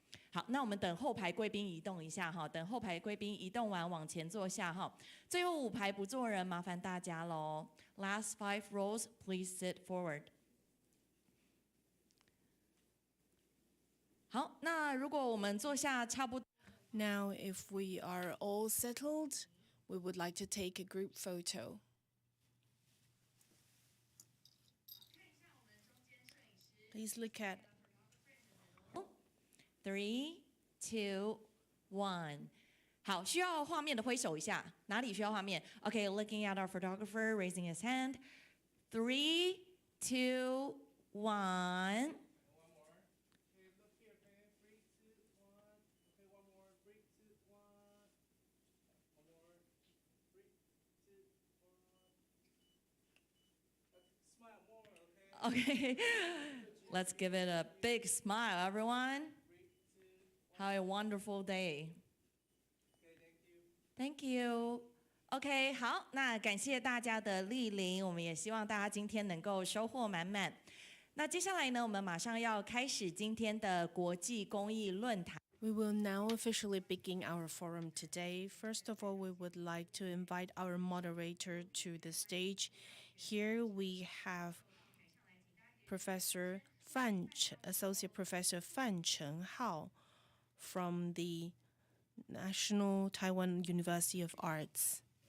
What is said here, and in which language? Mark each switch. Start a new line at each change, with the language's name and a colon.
Chinese: 好，那我们等后排贵宾移动一下哈，等后排贵宾移动完往前坐下哈。最后5排不坐人，麻烦大家喽。
English: Last 5 rows, please sit forward.
Chinese: 好，那如果我们坐下差不多。
English: Now, if we are all settled, we would like to take a group photo. Please look at 3, 2, 1。
Chinese: 好，需要画面的挥手一下，哪里需要画面 ？
English: Okay, looking at our photographer raising his hand. 3, 2, 1. Okay, let's give it a big smile, everyone. Have a wonderful day. Thank you.
Chinese: OK， 好，那感谢大家的莅临，我们也希望大家今天能够收获满满。那接下来呢，我们马上要开始今天的国际公益论坛。
English: We will now officially begin our forum today. First of all, we would like to invite our moderator to the stage. Here we have Professor Associate Professor Fan Chenghao from the National Taiwan University of Arts.